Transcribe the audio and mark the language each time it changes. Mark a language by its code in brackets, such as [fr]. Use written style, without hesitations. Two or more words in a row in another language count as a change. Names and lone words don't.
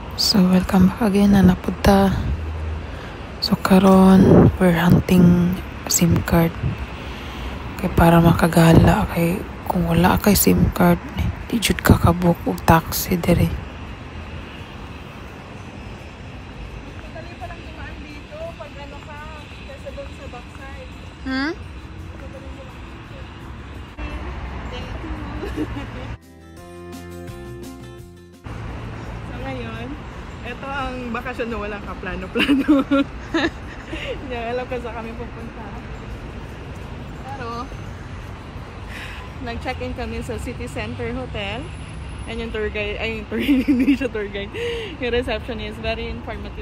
[en] So welcome back again [tl] na napunta. [ceb] So karon [en] we're hunting SIM card [ceb] kay para makagala kay kung wala kay SIM card di jud ka kabuk og taxi dire. [tl] Madali pa lang dumaan dito pag ano ka, kasi doon sa backside. Madali mo lang dito. [en] Thank you. [tl] So ngayon, ito ang bakasyon na walang kaplano-plano. Hindi alam ko saan kami pupunta. Pero, nag-check-in kami sa City Center Hotel. And yung [en] tour guide, [tl] ay yung tour hindi siya [en] tour guide. [tl] Yung receptionist, [en] very informative.